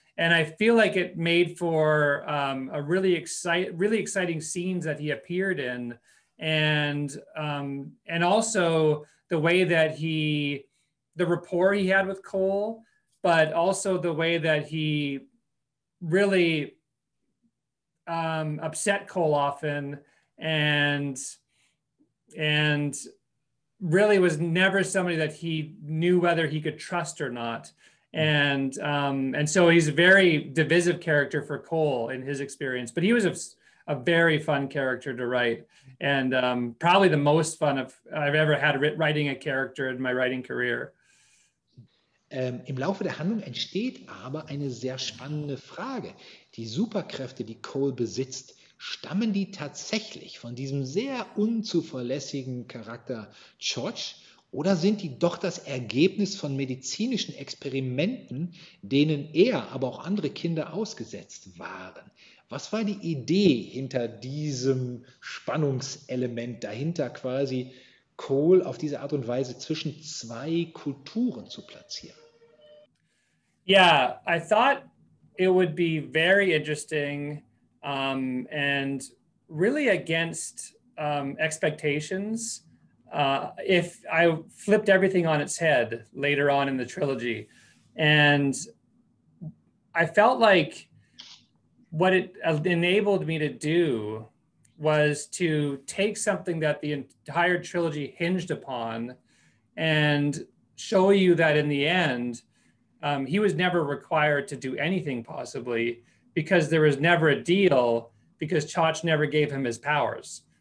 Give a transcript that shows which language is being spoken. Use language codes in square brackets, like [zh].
[en] And I feel like it made for a really exciting scenes that he appeared in, and also the way that the rapport he had with Cole, but also the way that he really upset Cole often, and really was never somebody that he knew whether he could trust or not. And so he's a very divisive character for Cole in his experience, but he was a very fun character to write, and probably the most fun I've ever had writing a character in my writing career. [de] Im Laufe der Handlung entsteht aber eine sehr spannende Frage. Die Superkräfte, die Cole besitzt, stammen die tatsächlich von diesem sehr unzuverlässigen Charakter Chach oder sind die doch das Ergebnis von medizinischen Experimenten, denen er, aber auch andere Kinder ausgesetzt waren? Was war die Idee hinter diesem Spannungselement, dahinter quasi Cole auf diese Art und Weise zwischen zwei Kulturen zu platzieren? [en] Yeah, I thought it would be very interesting and really against expectations if I flipped everything on its head later on in the trilogy. And I felt like what it enabled me to do was to take something that the entire trilogy hinged upon and show you that in the end, he was never required to do anything possibly, because there was never a deal, because Chach never gave him his powers.